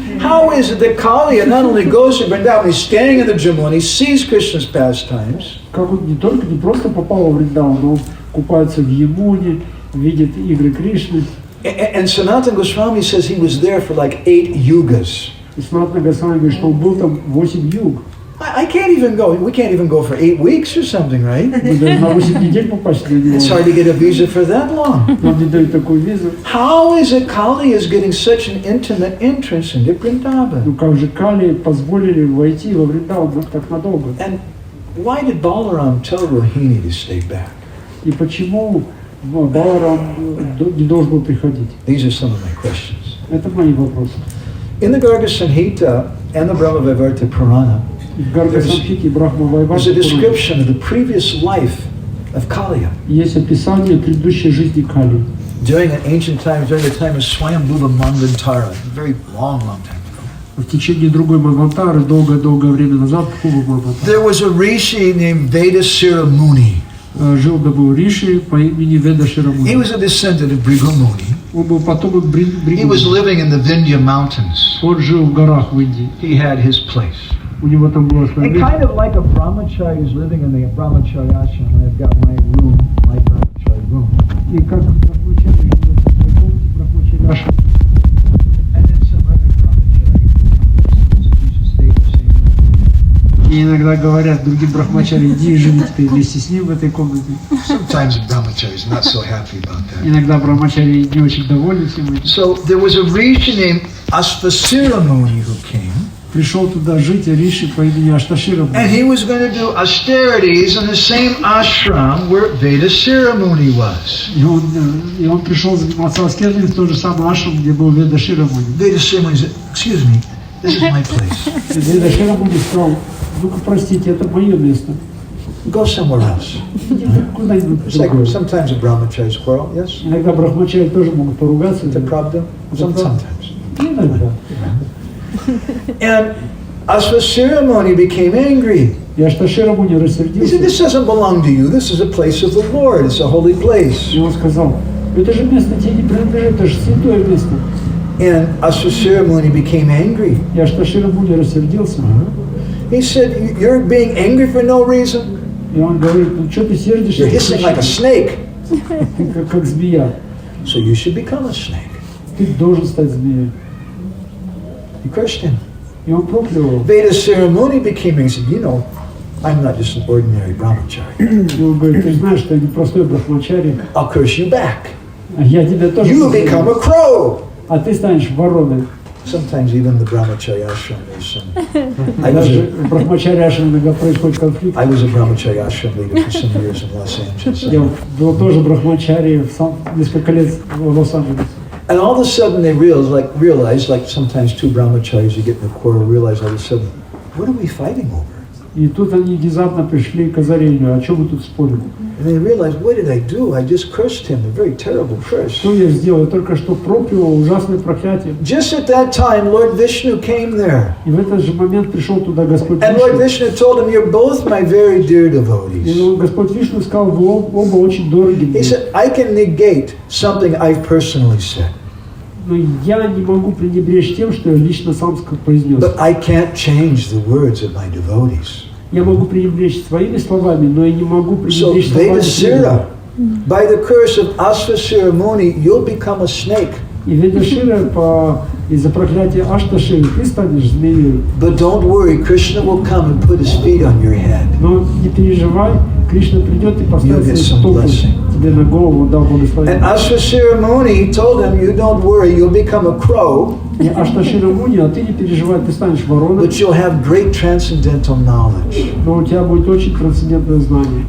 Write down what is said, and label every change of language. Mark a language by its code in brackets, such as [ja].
[en] How is it that Kaliya not only goes to Vrindavan, he's standing in the Jamuna, he sees Krishna's pastimes, [ru] Как он не просто попал во Вриндаван, но он купается в Ямуне, видит игры Кришны. [en] and Sanatana Goswami says he was there for like 8 yugas. [ru] И Санатана Госвами говорит, что он был там 8 юг. [en] I can't even go. We can't even go for 8 weeks or something, right? [ru] Мы даже на 8 недель попасть для него. [en] It's hard to get a visa for that long. [ru] Нам не дают такую визу. [en] How is it Kali is getting such an intimate entrance into Vrindavan? [ru] Ну как же Кали позволили войти во Вриндаван так надолго? [en] And why did Balaram tell Rohini to stay back? [ru] И почему Баларам не должен был приходить? [en] These are some of my questions. [ru] Это мои вопросы. [en] In the Garga Samhita and the Brahma-Vivarta Purana, [ru] В Гарга-самхите и [en] there's a [ru] Брахма-вайварте [en] description of the previous life of Kaliya. [ru] есть описание предыдущей жизни Кали. [en] During an ancient time, during the time of Swayambhuva Manvantara, a very long time ago. [ru] В течение другой Манвантары, долгое-долгое время назад, [en] There was a rishi named Vedasira Muni. [ru] жил был Риши по имени Ведашира Муни. [en] He was a descendant of Bhrigu Muni. [ru] Он был потомок [en] He was [ru] Бригу. [en] living in the Vindhya mountains. [ru] Он жил в горах в Индии. [en] He had his place. [ru] У него там было свое [en] And [ru] место. [en] kind of like a brahmachari who's living in the brahmachari ashram, and I've got my room, my brahmachari room. [ru] И как Брахмачари живет в своей комнате, Брахмачари ашрам. [en] And then some other brahmachari used to stay in the same room. [ru] И иногда говорят другим Брахмачари, иди и живи теперь вместе с ним в этой комнате. [en] Sometimes the brahmachari is not so happy about that. [ru] Иногда Брахмачари не очень довольны всем этим. [en] So there was a rishi named Asvasira Muni who came, [ru] Пришел туда жить Риши по имени Ашташира Муни. [en] and he was going to do austerities in the same ashram where Vedasira Muni was. [ru] И он пришел заниматься аскезами в тот же самый ашрам, где был Ведашира Муни. [en] Vedasira Muni said, excuse me, this is my place. [ru] Ведашира Муни сказал, ну-ка простите, это мое место. [en] Go somewhere else. [ru] Идите куда-нибудь [en] It's like [ru] другое. [en] sometimes the brahmacharis quarrel, yes? [ru] Иногда брахмачари тоже могут поругаться. [en] It's a pravda. Sometimes. [ru] Иногда. [en] And Asvasira Muni became angry. [ru] И Ашташира Муни [en] He said, [ru] рассердился. [en] this doesn't belong to you. This is a place of the Lord. It's a holy place. [ru] И он сказал, это же место тебе не принадлежит, это же святое место. [en] And Asvasira Muni became angry. [ru] И Ашташира Муни рассердился. [en] He said, you're being angry for no reason. [ru] И он говорит, ну что ты сердишься? [en] You're hissing like a snake. [ru] Ты как змея. [en] So you should become a snake. [ru] Ты должен стать змеей. [en] He cursed him. [ru] И он проклял его. [en] Vedasira Muni became angry. He said, you know, I'm not just an ordinary brahmachari. [ru] И он говорит, ты знаешь, что я не простой брахмачари, [en] I'll curse you back. [ru] а я тебя тоже [en] You become [ru] прокляну. [en] a crow. [ru] А ты станешь вороной. [en] Sometimes even the brahmacharya ashram there's some. [ru] Даже в Брахмачаре Ашраме иногда происходит конфликт. [en] I was a brahmacharya ashram leader for some years in Los Angeles. [ru] Я был тоже Брахмачаре несколько лет в Лос-Анджелесе. [en] And all of a sudden they realize, like sometimes two brahmacharis, you get in a quarrel, realize all of a sudden, what are we fighting over? [ru] И тут они внезапно пришли к озарению, о чем мы тут спорим. [en] And they realize, what did I do? I just cursed him, a very terrible curse. [ru] Что я сделал? Я только что проклял ужасное проклятие. [en] Just at that time, Lord Vishnu came there. [ru] И в этот же момент пришел туда Господь [en] And Lord [ru] Вишну. [en] Vishnu told him, you're both my very dear devotees. [ru] И Господь Вишну сказал, вы оба очень дороги [en] He [ru] мне. [en] said, I can negate something I've personally said, [ru] Но я не могу пренебречь тем, что я лично сам произнес. [en] but I can't change the words of my devotees. [ru] Я могу пренебречь своими словами, но я не могу [en] So, [ru] пренебречь словами [en] Vedasira, by the curse of Asvasira Muni, you'll become a snake. [ru] И Ведашира из-за проклятия Ашташиры ты станешь змеей. [en] But don't worry, Krishna will come and put his feet on your head. [ru] Но не переживай, Кришна придет и поставит [en] You'll get [ru] свои [en] some [ru] стопы [en] blessing. [ru] тебе на голову, дал [en] And [ru] благословение. [en] Asvasira Muni told him, you don't worry, you'll become a crow, [ru] И Ашташира Муни, а ты не переживай, ты станешь вороной, [en] but you'll have great transcendental knowledge. [ru] но у тебя будет очень трансцендентное знание.